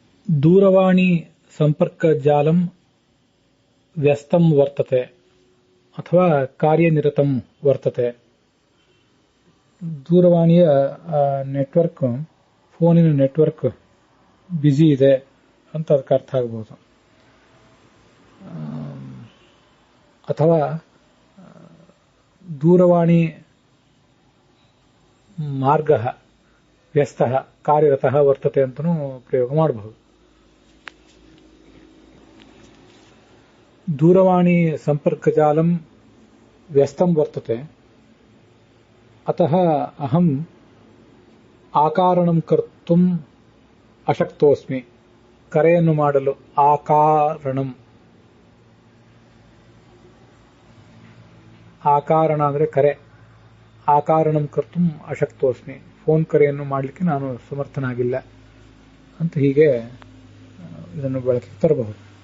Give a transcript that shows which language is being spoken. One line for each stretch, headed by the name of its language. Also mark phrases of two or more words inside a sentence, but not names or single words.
Sanskrit: दूरवाणी संपर्कजालं व्यस्तं वर्तते अथवा कार्यनिरतं वर्तते.
Kannada: दूरवाಣಿಯ ನೆಟ್ವರ್ಕ್ ಫೋನಿನ ನೆಟ್ವರ್ಕ್ ಬ್ಯುಸಿ ಇದೆ ಅಂತ ಅದಕ್ಕೆ ಅರ್ಥ ಆಗಬಹುದು. ಅಥವಾ
Sanskrit: ದೂರವಾಣಿ ಮಾರ್ಗ ವ್ಯಸ್ತ ಕಾರ್ಯರತಃ ವರ್ತತೆ
Kannada: ಅಂತನೂ ಪ್ರಯೋಗ ಮಾಡಬಹುದು.
Sanskrit: दूरवाणी संपर्कजालं व्यस्तं वर्तते अतः अहम् आकारणं कर्तुम् अशक्तोऽस्मि.
Kannada: ಕರೆಯನ್ನು ಮಾಡಲು ಆಕಾರಣ ಅಂದ್ರೆ ಕರೆ.
Sanskrit: ಆಕಾರಣಂ ಕರ್ತುಂ ಅಶಕ್ತೋಸ್ಮಿ.
Kannada: ಫೋನ್ ಕರೆಯನ್ನು ಮಾಡಲಿಕ್ಕೆ ನಾನು ಸಮರ್ಥನಾಗಿಲ್ಲ ಅಂತ ಹೀಗೆ ಇದನ್ನು ಬಳಕೆ ತರಬಹುದು.